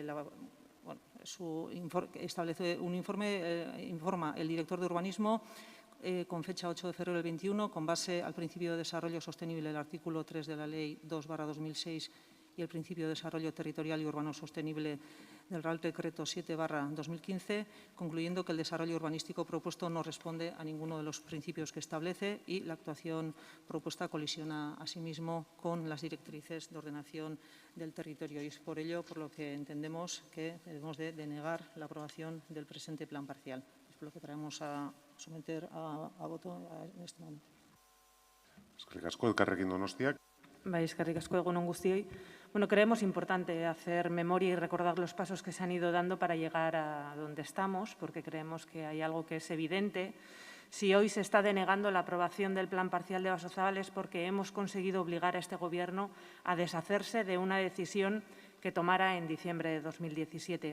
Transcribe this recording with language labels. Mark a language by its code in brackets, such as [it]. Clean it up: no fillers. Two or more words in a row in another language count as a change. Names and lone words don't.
[es] informa el director de urbanismo con fecha 8 de febrero del 21, con base al principio de desarrollo sostenible del artículo 3 de la Ley 2/2006 y el principio de desarrollo territorial y urbano sostenible del Real Decreto 7/2015, concluyendo que el desarrollo urbanístico propuesto no responde a ninguno de los principios que establece y la actuación propuesta colisiona asimismo con las directrices de ordenación del territorio. Y es por ello por lo que entendemos que debemos de denegar la aprobación del presente plan parcial. Es lo que traemos a someter a voto en este momento. [eu] Eskerrik asko, Elkarrekin Donostiak. Bai, eskerrik asko, egun on guztioi. [es] Bueno, creemos importante hacer memoria y recordar los pasos que se han ido dando para llegar a donde estamos, porque creemos que hay algo que es evidente. Si hoy se está denegando la aprobación del plan parcial de Basozabal es porque hemos conseguido obligar a este Gobierno a deshacerse de una decisión que tomara en diciembre de 2017.